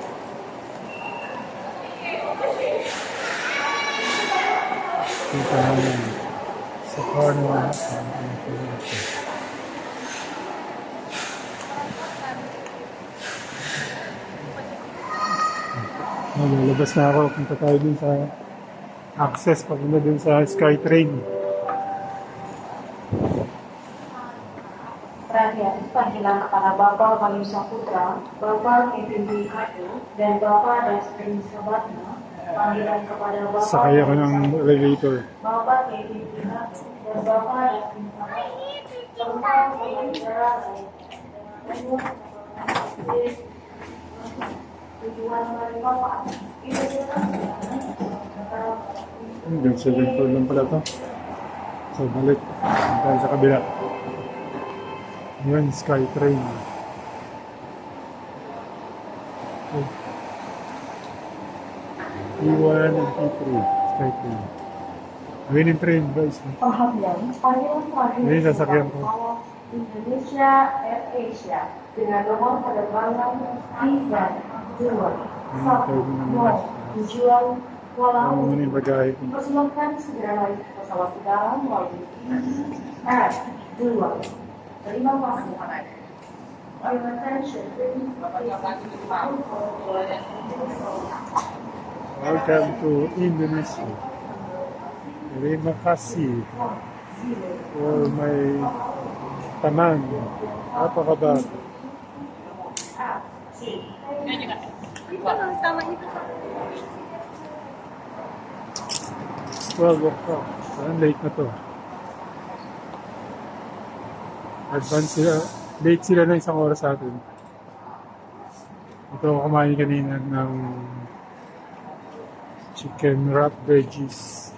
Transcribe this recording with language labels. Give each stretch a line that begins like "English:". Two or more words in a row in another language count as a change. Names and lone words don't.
Filipino: Kita namin sa corner. Lalabas na ako. Punta tayo dun sa access. Papunta dun sa SkyTrain.
Indonesian: Perhatian, panggilan kepada Bapak Manusia Putra, Bapak Kevin Hatu, dan Bapak Dasrin Sabatna. Panggilan kepada Bapak
Filipino: Sakay ako ng elevator.
Indonesian: Bapak Kevin Hatu, dan Bapak Dasrin Sabatna. Serta pengacara tujuan mereka Pak.
Filipino: Hanggang 7 lang pala to. So balik. Tayo sa kabila. Yan, SkyTrain.
English: Okay. P1 and P3.
Filipino: SkyTrain. Ayun yung train guys.
Indonesian: Perhatian, panggilan terakhir
Filipino: Ini sasakyan ko.
Indonesian: Indonesia Air Asia dengan nomor penerbangan 321 tujuan Kuala
Filipino: Ano muna yung bagay ko.
Indonesian: Dipersilakan segera naik ke pesawat udara melalui R2. Terima kasih.
English: Your attention, please. Welcome to Indonesia.
Indonesian: Terima kasih
English: for my
Indonesian: taman. Apa kabar? Sama itu.
English: 12 o'clock.
Filipino: Saan late na to? Advance sila. Late sila na isang oras sa atin. Ito ako kumain kanina ng
English: chicken wrap veggies.